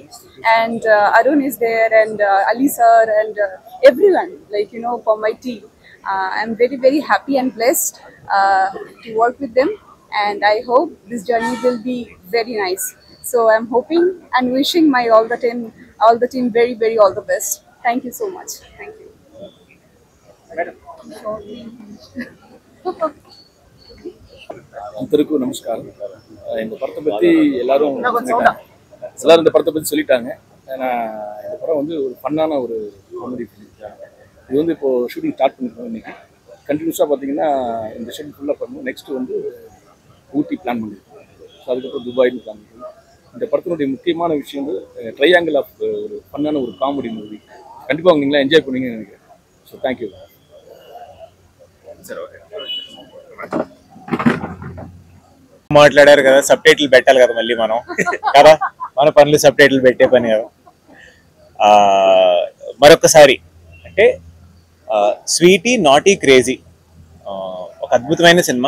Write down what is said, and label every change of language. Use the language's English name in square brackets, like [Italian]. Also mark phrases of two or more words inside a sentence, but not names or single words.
[English] And Arun is there, and Ali sir, and everyone, for my team. I'm very happy and blessed to work with them. And I hope this journey will be very nice. So I'm hoping and wishing all the team very all the best. Thank you so much. Thank you. [Tamil] அனைவருக்கும் நமஸ்காரம். இந்த படத்தை பற்றி எல்லாரும் இந்த படத்தை பற்றி சொல்லிட்டாங்க. ஏன்னா இந்த படம் வந்து ஒரு ஃபன்னான ஒரு [English] comedy film. [Tamil] இது வந்து இப்போது [English] shooting start [Tamil] பண்ணிருக்கோம். இன்றைக்கி கண்டினியூஸாக பார்த்தீங்கன்னா இந்த ஷெட்யூல் ஃபுல்லாக பண்ணுவோம். நெக்ஸ்ட்டு வந்து ஊட்டி பிளான் பண்ணியிருக்கோம். ஸோ அதுக்கப்புறம் துபாய்னு பிளான் பண்ணியிருக்கோம். இந்த படத்தினுடைய முக்கியமான விஷயம் வந்து [English] triangle of [Tamil] ஒரு ஃபன்னான ஒரு [English] comedy movie. [Tamil] கண்டிப்பாக நீங்களாம் என்ஜாய் பண்ணுவீங்கன்னு நினைக்கிறேன். [English] so thank you. [Telugu] సరే, ఓకే. మాట్లాడారు కదా, [English] sub title [Telugu] పెట్టాలి కదా మళ్ళీ మనం కదా, మన పనులు [English] sub title [Telugu] పెట్టే పని కదా. మరొకసారి అంటే స్వీటీ నాటీ క్రేజీ ఒక అద్భుతమైన సినిమా.